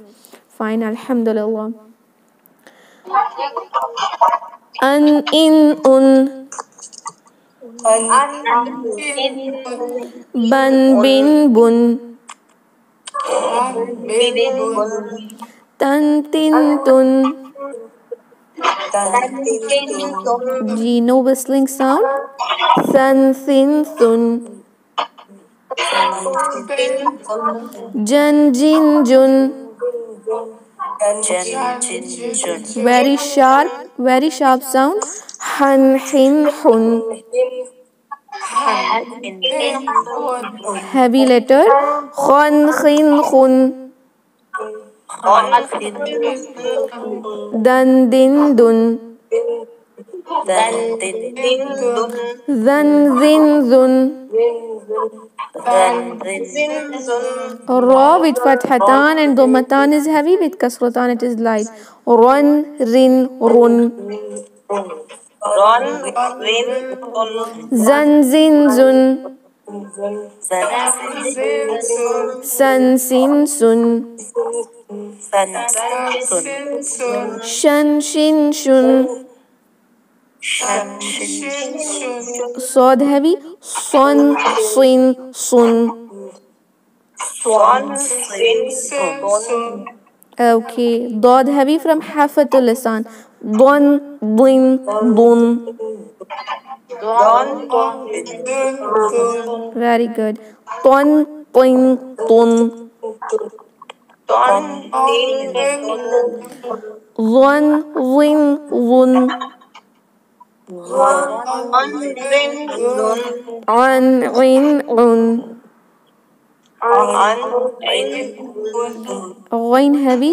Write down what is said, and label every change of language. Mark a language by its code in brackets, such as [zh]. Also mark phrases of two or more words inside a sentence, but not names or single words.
[en] Fine, alhamdulillah. An, in, un, ban, bin, bun, tan, tin, tun. G, no whistling sound. San, sin, sun. Jan, jin, jun. Very sharp sound. Han, hin, hun. Heavy letter. Khon, khin, khun. Dan, din, dun. Zan, zin, zun. Ra with fathatan and dhammatan is heavy, with kasratan it is light. Run, rin, run. Zan, zin, zun. San, sin, sun. Shan, shin, shun. Sod heavy. Son, sin, sun. Okay, dod heavy from hafatul lisan. Don, din, dun. Very good. Ton, tin, tun. One, win, wun. On, win, un. Ghain heavy.